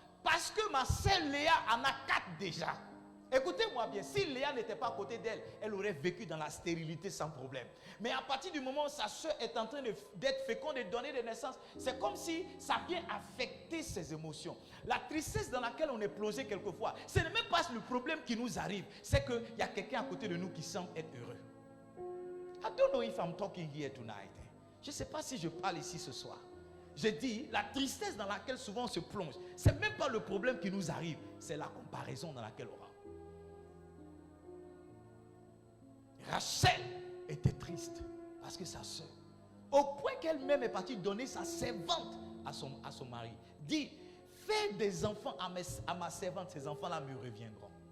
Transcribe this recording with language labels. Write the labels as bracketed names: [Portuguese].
[French] Parce que ma sœur Léa en a 4 déjà. Écoutez-moi bien, si Léa n'était pas à côté d'elle, elle aurait vécu dans la stérilité sans problème. Mais à partir du moment où sa soeur est en train d'être féconde et de donner des naissances, c'est comme si ça vient affecter ses émotions. La tristesse dans laquelle on est plongé quelquefois, ce n'est même pas le problème qui nous arrive, c'est qu'il y a quelqu'un à côté de nous qui semble être heureux. [English] I don't know if I'm talking here tonight. [French] Je ne sais pas si je parle ici ce soir. Je dis, la tristesse dans laquelle souvent on se plonge, ce n'est même pas le problème qui nous arrive, c'est la comparaison dans laquelle on rentre. Rachel était triste parce que sa soeur, au point qu'elle-même est partie donner sa servante à son mari, dit, fais des enfants à ma servante, ces enfants-là me reviendront.